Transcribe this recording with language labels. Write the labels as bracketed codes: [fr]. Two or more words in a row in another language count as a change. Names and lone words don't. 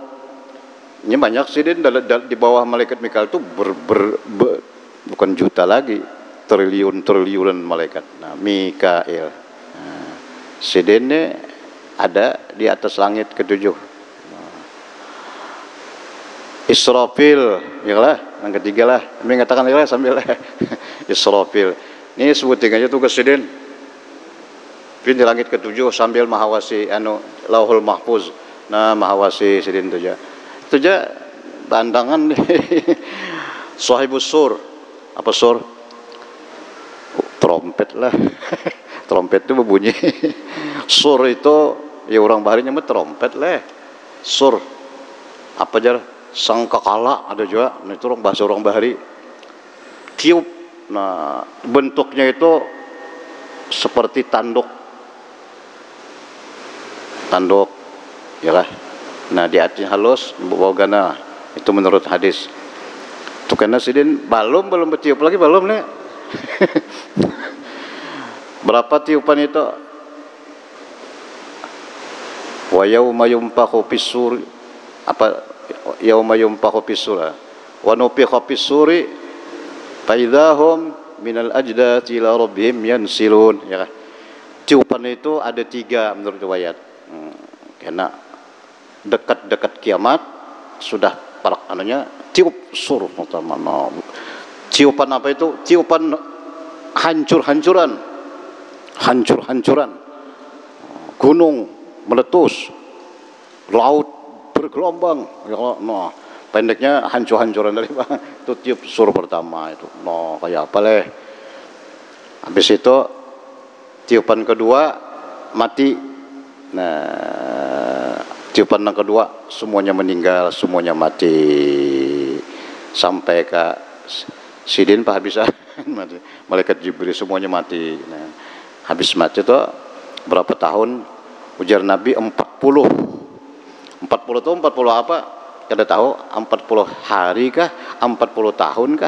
[id] Ini banyak sih di bawah malaikat Mikael itu bukan juta lagi, triliun malaikat. Nah, Mikael. Nah, sidinnya ada di atas langit ketujuh. Israfil, ya lah, yang ketiga lah. Kami katakan ya lah sambil Israfil. Ini sebutin aja tugas sidin. Di langit ketujuh sambil mahawasi Lauhul Mahfuz. Nah, mahawasi sidin itu aja. Itu aja pandangan [ar] صاحب الصور. [id] Apa sur? Trompet lah. Trompet itu berbunyi. Sur itu ya orang bahari nyebut trompet lah. Sur. Apa jar? Sangkakala ada juga. Nah, itu bahasa orang bahari. Tiup. Nah, bentuknya itu seperti tanduk, ya lah. Nah, di hatinya halus, bawa gana. Itu menurut hadis. Itu karena sidin belum bertiup lagi, belum nih. Berapa tiupan itu? [ar] ويوم ينفخ في الصور, apa يوم ينفخ في الصور ونفخ في الصور فإذا هم من الأجداث إلى ربهم ينسلون, [id] ya kan? Tiupan itu ada 3 menurut riwayat. Karena dekat-dekat kiamat sudah parak anunya tiup sur pertama. Tiupan apa itu? Tiupan hancur-hancuran. Gunung meletus, laut bergelombang. Nah, pendeknya hancur-hancuran dari itu tiup sur pertama itu. Nah, kayak apa leh? Habis itu tiupan kedua mati. Nah, tiupan yang kedua semuanya meninggal, semuanya mati. Sampai ke sidin pak bisa mati. Malaikat Jibril semuanya mati. Nah, habis mati itu berapa tahun? Ujar Nabi 40. 40 itu 40 apa? Kada tahu, 40 hari kah? 40 tahun kah?